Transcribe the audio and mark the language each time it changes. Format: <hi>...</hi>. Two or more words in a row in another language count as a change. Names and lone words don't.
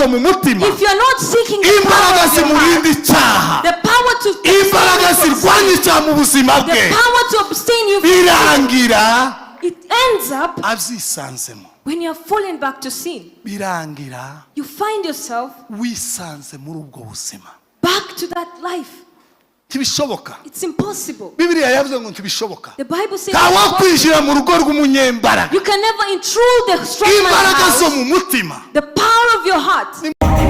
<en>If you're not seeking the power of your heart, the power to abstain you from ends up</en> <rw>abyisanzemo</rw> <en>when you are falling back to sin.</en> <rw>birangira</rw> <en>You find yourself</en> <rw>wisanze muri ubwo buzima.</rw> <en>back to that life.</en> <rw>Ntibishoboka.</rw> <en>It's impossible.</en> <rw>Bibiliya yavuze ngo ntibishoboka.</rw> <en>The Bible says</en> <rw>ntawo kwinjira mu rugo rw'umunyembaraga.</rw> <en>you can never intrude the strong man's</en> <rw>imbaraga zo</rw> <en>house.</en> <rw>mu mutima.</rw> <en>The power of your heart.</en>